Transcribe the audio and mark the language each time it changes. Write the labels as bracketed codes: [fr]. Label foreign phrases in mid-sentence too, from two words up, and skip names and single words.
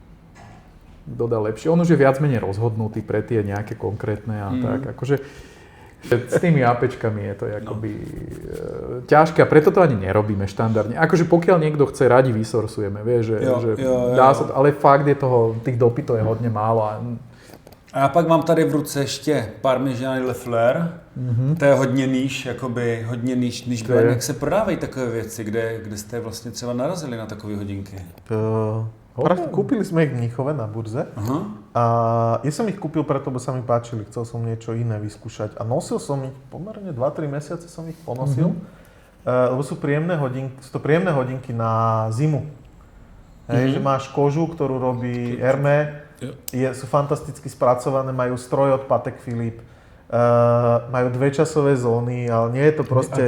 [sk] On už je viac menej rozhodnutý pre tie nejaké konkrétne a tak. Akože s tými APčkami je to akoby ťažké a preto to ani nerobíme štandardne. Akože pokiaľ niekto chce, radi vysorsujeme, vieš, že dá sa to, ale fakt je tých dopytov je hodne málo. [cs] A já pak mám tady v ruce ještě Parmigiani Le Fleur. To je hodně níž, jakoby hodně níž blend. Jak se prodávají takové věci, kde jste vlastně třeba narazili na takové hodinky? [sk] Kúpili sme ich v Mnichove na burze a ja som ich kúpil preto, lebo sa mi páčili, chcel som niečo iné vyskúšať a nosil som ich pomerne 2-3 mesiace som ich ponosil, lebo sú to príjemné hodinky na zimu. Hej, že máš kožu, ktorú robí Hermé, sú fantasticky spracované, majú stroj od Patek Philippe, majú 2-časové zóny, ale nie je to proste...